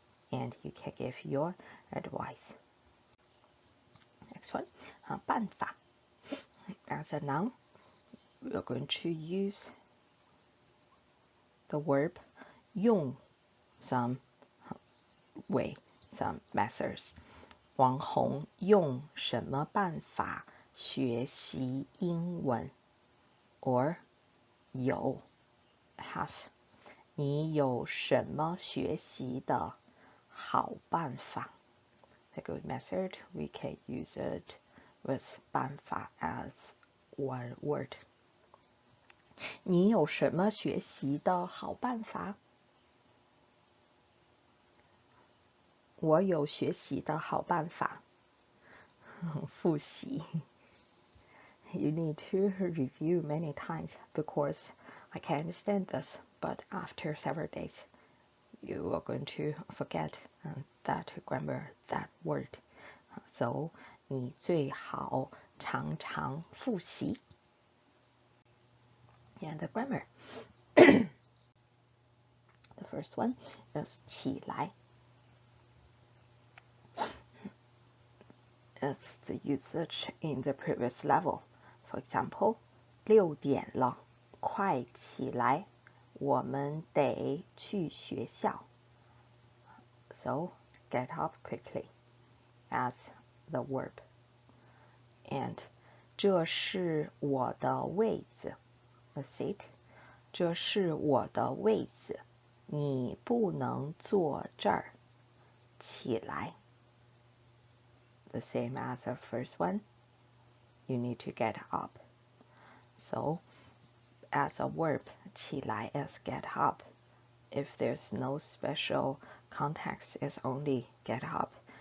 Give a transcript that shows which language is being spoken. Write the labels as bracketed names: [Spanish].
[English] And you can give your advice. Next one, 办法. As a noun, we're going to use the verb 用 some way, some methods. [Chinese] 王红用什么办法学习英文 [English] or [Chinese] 有 [English] have. [Chinese] 你有什么学习的好办法? [English] A good method, we can use it with 办法 as one word. [Chinese] 你有什么学习的好办法？我有学习的好办法。复习。 [English] You need to review many times because I can understand this, but after several days, you are going to forget that grammar, that word. [Chinese] So, 你最好常常复习。 [English] And the grammar. The first one is 起来. It's the usage in the previous level. For example, [Chinese] 6点了，快起来，我们得去学校。 [English] So, get up quickly as the verb. And [Chinese] 这是我的位子 ， [English] a seat。 [Chinese] 这是我的位子，你不能坐这儿。起来。 [English] The same as the first one. You need to get up. So, as a verb, 起来 is get up. If there's no special context, it's only get up.